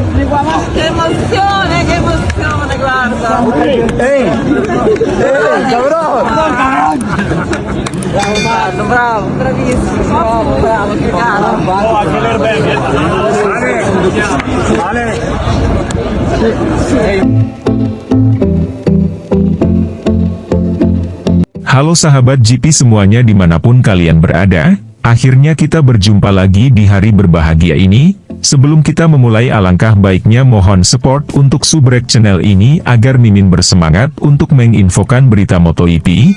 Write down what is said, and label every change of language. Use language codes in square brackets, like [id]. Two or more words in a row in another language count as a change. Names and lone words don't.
[it] che emozione, guarda. Ehi, cabrón! Bravo, bravo, bravissimo, bravo, bravo, che cazzo. Oh, anche l'airbag. Vale. [id] Halo sahabat GP semuanya dimanapun kalian berada, akhirnya kita berjumpa lagi di hari berbahagia ini. Sebelum kita memulai alangkah baiknya mohon support untuk subrek channel ini agar Mimin bersemangat untuk menginfokan berita MotoGP.